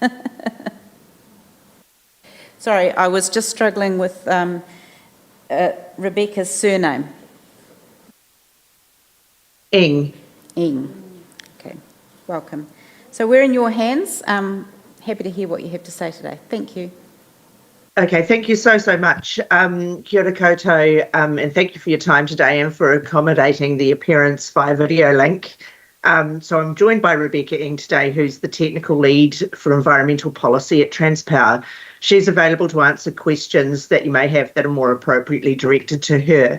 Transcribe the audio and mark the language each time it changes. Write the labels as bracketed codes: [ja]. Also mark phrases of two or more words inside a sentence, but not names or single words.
[en] Sorry, I was just struggling with Rebecca's surname. Eng. Eng. Okay, welcome. So we're in your hands. Happy to hear what you have to say today. Thank you. Okay, thank you so much. [mi] Kia ora koutou, [en] and thank you for your time today and for accommodating the appearance via video link. So I'm joined by Rebecca Eng today, who's the Technical Lead for Environmental Policy at Transpower. She's available to answer questions that you may have that are more appropriately directed to her.